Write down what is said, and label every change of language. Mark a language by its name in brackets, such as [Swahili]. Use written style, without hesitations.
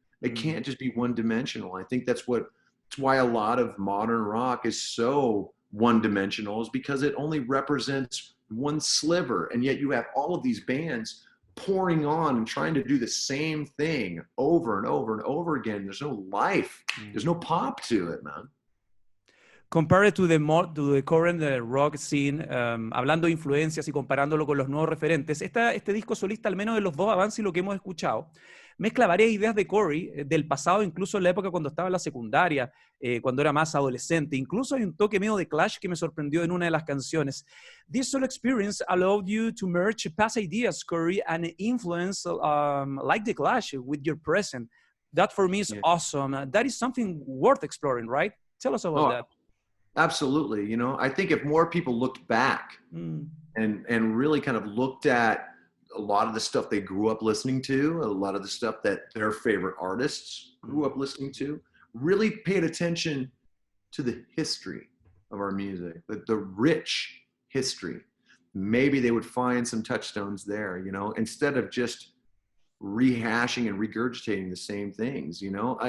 [English] It can't just be one dimensional. I think that's why a lot of modern rock is so one dimensional, is because it only represents one sliver. And yet you have all of these bands pouring on and trying to do the same thing over and over and over again. There's no life. There's no pop to it, man. Compared to the current rock scene, [Spanish] hablando de influencias y comparándolo con los nuevos referentes, este disco solista, al menos de los dos avances y lo que hemos escuchado, mezcla varias ideas de Corey, del pasado, incluso en la época cuando estaba en la secundaria, cuando era más adolescente. Incluso hay un toque medio de Clash que me sorprendió en una de las canciones. [English] This solo experience allowed you to merge past ideas, Corey, and influence like the Clash with your present. That for me is awesome. That is something worth exploring, right? Tell us about that. Absolutely. You know, I think if more people looked back and really kind of looked at a lot of the stuff they grew up listening to, a lot of the stuff that their favorite artists grew up listening to, really paid attention to the history of our music, the rich history, maybe they would find some touchstones there, you know, instead of just rehashing and regurgitating the same things, you know.